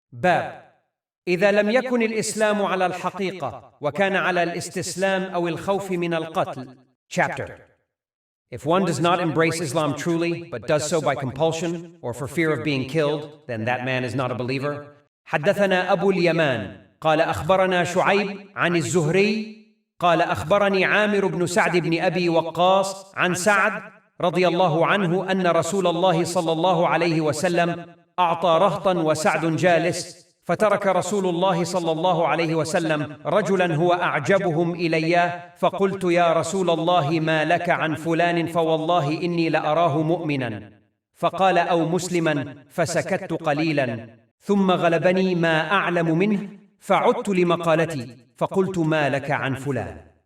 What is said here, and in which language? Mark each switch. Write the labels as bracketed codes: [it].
[ar] باب إذا لم يكن الإسلام على الحقيقة وكان على الاستسلام أو الخوف من القتل. [en] Chapter. If one does not embrace Islam truly, but does so by compulsion or for fear of being killed, then that man is not a believer. [ar] حدثنا أبو اليمان قال أخبرنا شعيب عن الزهري قال أخبرني عامر بن سعد بن أبي وقاص عن سعد رضي الله عنه أن رسول الله صلى الله عليه وسلم أعطى رهطا وسعد جالس، فترك رسول الله صلى الله عليه وسلم رجلا هو أعجبهم إلي، فقلت يا رسول الله ما لك عن فلان فوالله إني لأراه مؤمنا، فقال أو مسلما، فسكت قليلا، ثم غلبني ما أعلم منه، فعدت لمقالتي فقلت ما لك عن فلان